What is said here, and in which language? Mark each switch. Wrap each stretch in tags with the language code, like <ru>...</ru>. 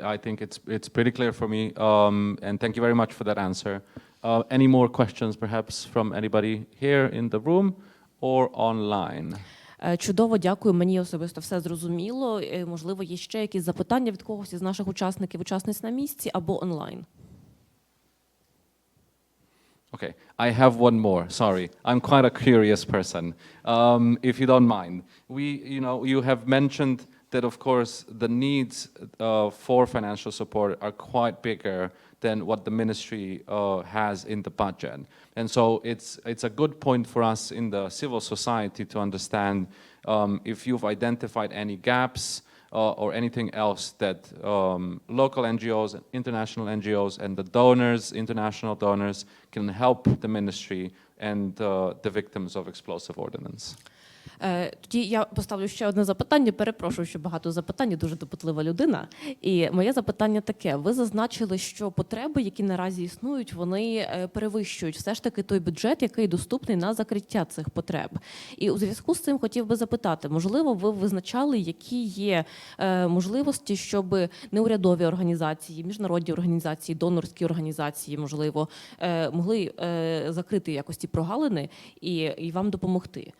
<en>I think it's pretty clear for me. And thank you very much for that answer. Any more questions, perhaps, from anybody here in the room or online?</en> <uk>Чудово, дякую. Мені особисто все зрозуміло. Можливо, є ще якісь запитання від когось із наших учасників, учасниць на місці або онлайн.</uk> <en>Okay, I have one more. Sorry, I'm quite a curious person. If you don't mind, you have mentioned that, of course, the needs for financial support are quite bigger than what the ministry has in the budget. And so it's a good point for us in the civil society to understand if you've identified any gaps or anything else that local NGOs, international NGOs, and the donors, international donors, can help the ministry and the victims of explosive ordnance.</en> <uk>Тоді я поставлю ще одне запитання. Перепрошую, що багато запитань, дуже допитлива людина. І моє запитання таке. Ви зазначили, що потреби, які наразі існують, вони перевищують все ж таки той бюджет, який доступний на закриття цих потреб. І у зв'язку з цим хотів би запитати, можливо, ви визначали, які є можливості, щоб неурядові організації, міжнародні організації, донорські організації, можливо, могли закрити якось ці прогалини і вам допомогти?</uk>